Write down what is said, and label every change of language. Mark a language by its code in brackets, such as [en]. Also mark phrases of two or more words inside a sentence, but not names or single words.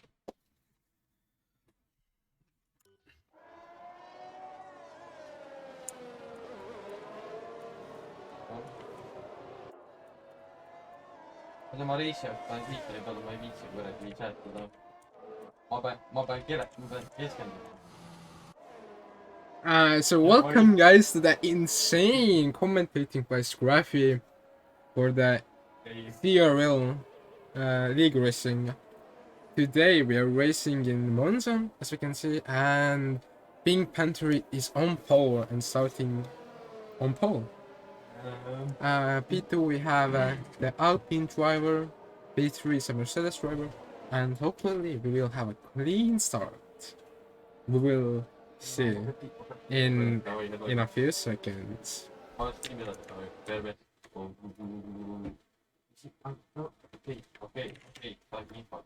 [et] Ma reisijaga panen liikleri peale, ma ei viitsi kuidagi chatada. Ma pean keskenduma. [en] So welcome guys to the insane commentating by Scruffy for the CRL league racing. Today we are racing in Monza, as we can see, and Pink Panther is on pole and starting on pole. P2 we have the Alpine driver, P3 is a Mercedes driver, and hopefully we will have a clean start. We will see in a few seconds. [et] Okei. Sain infot.